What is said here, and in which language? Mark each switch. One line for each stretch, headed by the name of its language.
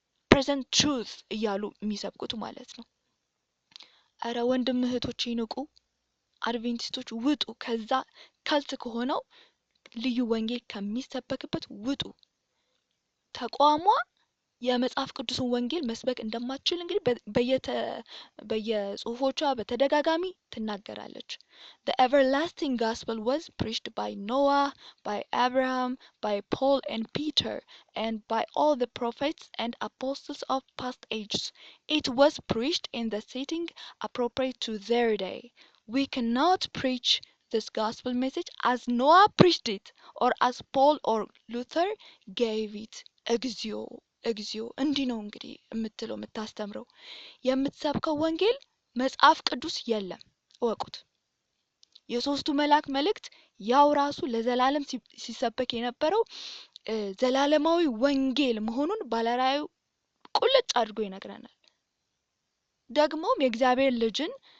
Amharic: ፕሬዘንት ትሩዝ እያሉ የሚሰብኩት ማለት ነው። እረ ወንድም እህቶች ይንቁ፣ አድቬንቲስቶች ውጡ፣ ከዛ ካልት ከሆነው ልዩ ወንጌል ከሚሰበክበት ውጡ። ተቋሟ የመጽሐፍ ቅዱስን ወንጌል መስበክ እንደማትችል እንግዲህ በየጽሁፎቿ በተደጋጋሚ ትናገራለች።
English: The everlasting gospel was preached by Noah, by Abraham, by Paul and Peter, and by all the prophets and apostles of past ages. It was preached in the setting appropriate to their day. We cannot preach this gospel message as Noah preached it, or as Paul or Luther gave it.
Amharic: እግዚኦ እግዚኦ። እንዲህ ነው እንግዲህ የምትለው የምታስተምረው። የምትሰብከው ወንጌል መጽሐፍ ቅዱስ የለም፣ እወቁት። የሶስቱ መላእክት መልእክት ያው ራሱ ለዘላለም ሲሰበክ የነበረው ዘላለማዊ ወንጌል መሆኑን ባለራዕዩ ቁልጭ አድርጎ ይነግረናል። ደግሞም የእግዚአብሔር ልጅን